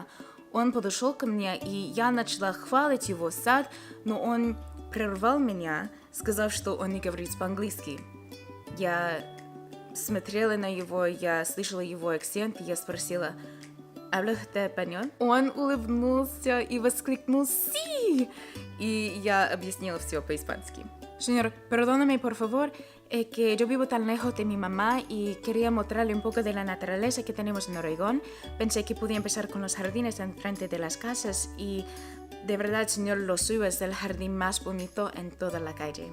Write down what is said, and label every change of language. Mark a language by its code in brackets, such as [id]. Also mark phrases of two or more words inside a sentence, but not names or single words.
[ru] Он подошел ко мне, и я начала хвалить его сад, но он прервал меня, сказав, что он не говорит по-английски. Я смотрела на его, я слышала его акцент, и я спросила: [es] «Hablas español?» [ru] Он улыбнулся и воскликнул «Sí!» И я объяснила все по-испански. [es] Señor, perdóname por favor, es que yo vivo tan lejos de mi mamá y quería mostrarle un poco de la naturaleza que tenemos en Oregón. Pensé que podía empezar con los jardines enfrente de las casas y de verdad, señor, lo suyo es el jardín más bonito en toda la calle.